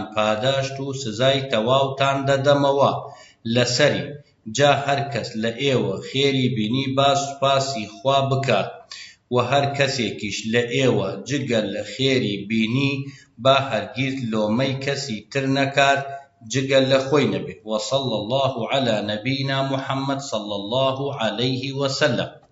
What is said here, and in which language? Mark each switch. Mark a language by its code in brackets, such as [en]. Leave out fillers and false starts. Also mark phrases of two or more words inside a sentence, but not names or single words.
[ckb] پاداشت و سزای تەواوتان دەدەمەوە لەسەری جا هەر کەس لە ئێوە خێری بینی با سوپاسی خوا بکات و هەر کەسێکیش لە ئێوە جگەل لە خێری بینی با هەرگیز لۆمەی کەسی تر نەکات جگەل لە خۆی نەبێ [ar] وصلى الله على نبينا محمد صلى الله عليه وسلم.